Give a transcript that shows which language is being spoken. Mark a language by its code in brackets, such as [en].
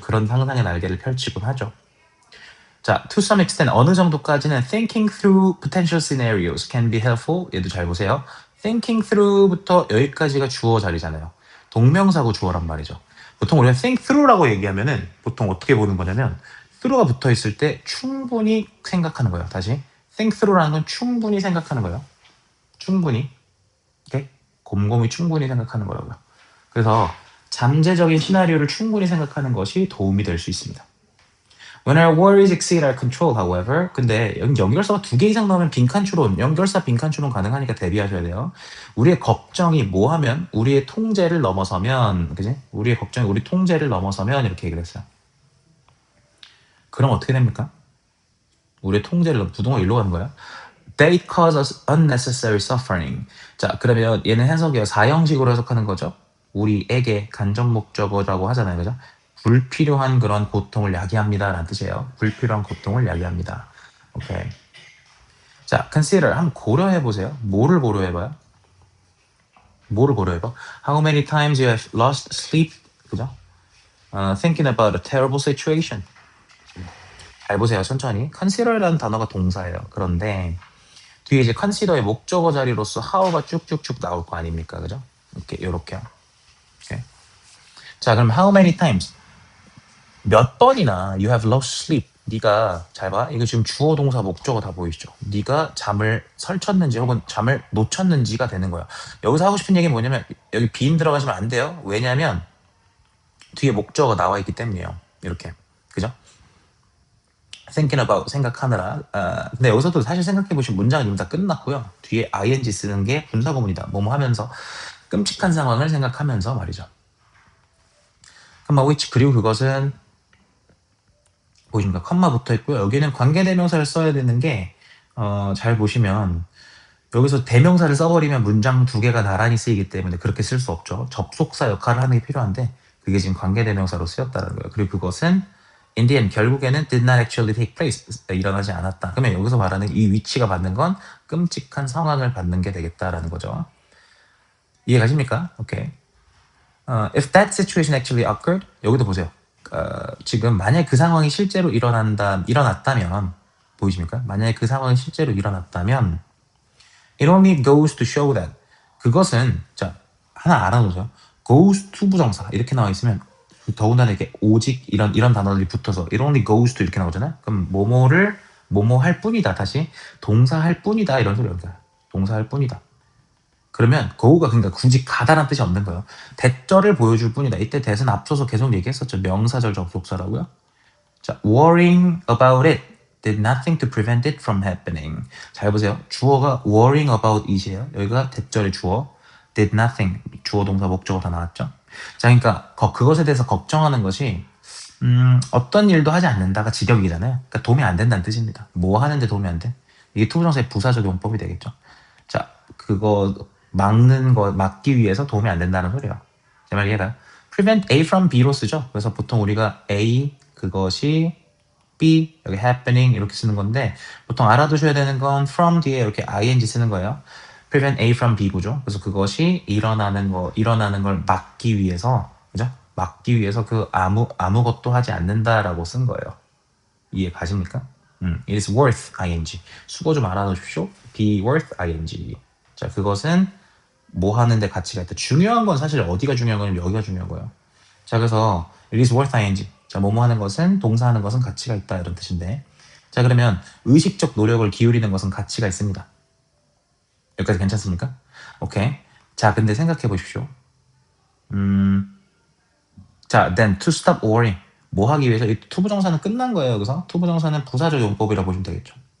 [ko] 그런 상상의 날개를 펼치곤 하죠. [en] 자, to some extent [ko] 어느 정도까지는 [en] thinking through potential scenarios can be helpful. [ko] 얘도 잘 보세요. thinking through부터 여기까지가 주어 자리잖아요. 동명사고 주어란 말이죠. 보통 우리가 think through라고 얘기하면은 보통 어떻게 보는 거냐면 through가 붙어 있을 때 충분히 생각하는 거예요. 다시 think through라는 건 충분히 생각하는 거예요. 충분히 이렇게 곰곰이 충분히 생각하는 거라고요. 그래서 잠재적인 시나리오를 충분히 생각하는 것이 도움이 될 수 있습니다. [en] When our worries exceed our control, however, [ko] 근데 연결사가 2개 이상 나오면 빈칸추론, 연결사 빈칸추론 가능하니까 대비하셔야 돼요. 우리의 걱정이 뭐 하면 우리의 통제를 넘어서면, 그지? 우리의 걱정이 우리 통제를 넘어서면 이렇게 얘기를 했어요. 그럼 어떻게 됩니까? 우리의 통제를 부동을 일로 가는 거야. [en] They cause us unnecessary suffering. [ko] 자, 그러면 얘는 해석이요. 4형식으로 해석하는 거죠. 우리에게 간접 목적어라고 하잖아요. 그죠? 불필요한 그런 고통을 야기합니다. 라는 뜻이에요. 불필요한 고통을 야기합니다. 오케이. 자, consider. 한번 고려해보세요. 뭐를 고려해봐요? 뭐를 고려해봐? [en] How many times you have lost sleep? [ko] 그죠? [en] Thinking about a terrible situation. [ko] 잘 보세요. 천천히. consider라는 단어가 동사예요. 그런데 뒤에 이제 consider의 목적어 자리로서 how가 쭉쭉쭉 나올 거 아닙니까? 그죠? 이렇게, 요렇게요. 오케이. [en] 자, 그럼 how many times? [ko] 몇 번이나 [en] you have lost sleep. [ko] 네가 잘 봐. 이거 지금 주어 동사 목적어 다 보이시죠? 네가 잠을 설쳤는지 혹은 잠을 놓쳤는지가 되는 거야. 여기서 하고 싶은 얘기는 뭐냐면 여기 빈 들어가시면 안 돼요. 왜냐면 뒤에 목적어가 나와 있기 때문이에요. 이렇게. 그죠? [en] thinking about [ko] 생각하느라. 근데 여기서도 사실 생각해 보시면 문장은 이미 다 끝났고요. 뒤에 ing 쓰는 게 분사구문이다. 뭐뭐 하면서 끔찍한 상황을 생각하면서 말이죠. which 그리고 그것은 보이십니까? 컴마 붙어 있고요. 여기는 관계대명사를 써야 되는 게 잘 보시면 여기서 대명사를 써버리면 문장 2개가 나란히 쓰이기 때문에 그렇게 쓸 수 없죠. 접속사 역할을 하는 게 필요한데 그게 지금 관계대명사로 쓰였다는 거예요. 그리고 그것은 [en] in the end [ko] 결국에는 [en] did not actually take place [ko] 일어나지 않았다. 그러면 여기서 말하는 이 위치가 받는 건 끔찍한 상황을 받는 게 되겠다라는 거죠. 이해가십니까? 오케이. [en] If that situation actually occurred [ko] 여기도 보세요. 지금 만약 그 상황이 실제로 일어났다면 보이십니까? 만약에 그 상황이 실제로 일어났다면 [en] it only goes to show that [ko] 그것은 자 하나 알아놓으세요. goes to 부정사 이렇게 나와 있으면 더군다나 이렇게 오직 이런 단어들이 붙어서 it only goes to 이렇게 나오잖아요. 그럼 뭐뭐 할 뿐이다. 다시 동사할 뿐이다 이런 소리입니다. 동사할 뿐이다. 그러면 go가 그러니까 굳이 가다란 뜻이 없는 거예요. 대절을 보여줄 뿐이다. 이때 대는 앞서서 계속 얘기했었죠. 명사절 접속사라고요. [en] 자, worrying about it did nothing to prevent it from happening. [ko] 잘 보세요. 주어가 worrying about it이에요. 여기가 대절의 주어. did nothing. 주어 동사 목적어 다 나왔죠. 자, 그러니까 그것에 대해서 걱정하는 것이 어떤 일도 하지 않는다가 직역이잖아요. 그러니까 도움이 안 된다는 뜻입니다. 뭐 하는데 도움이 안 돼? 이게 투부정사의 부사적 용법이 되겠죠. 자, 그거 막기 위해서 도움이 안 된다는 소리예요. 제 말 이해가요? prevent A from B로 쓰죠. 그래서 보통 우리가 A 그것이 B 여기 happening 이렇게 쓰는 건데 보통 알아두셔야 되는 건 from 뒤에 이렇게 ing 쓰는 거예요. prevent A from B 구조. 그래서 그것이 일어나는 걸 막기 위해서 그죠? 막기 위해서 그 아무것도 하지 않는다라고 쓴 거예요. 이해 가십니까? [en] It is worth ing. [ko] 수고 좀 알아두십시오. [en] be worth ing. [ko] 자, 그것은 뭐 하는데 가치가 있다. 중요한 건 사실 어디가 중요한 거냐면 여기가 중요한 거예요. [en] 자, 그래서 it is worth ing. [ko] 자, 뭐뭐 하는 것은 동사하는 것은 가치가 있다 이런 뜻인데. 자, 그러면 의식적 노력을 기울이는 것은 가치가 있습니다. 여기까지 괜찮습니까? 오케이. 자, 근데 생각해 보십시오. [en] 자, then to stop worrying. [ko] 뭐 하기 위해서 이 투부정사는 끝난 거예요. 여기서 투부정사는 부사적 용법이라고 보시면 되겠죠.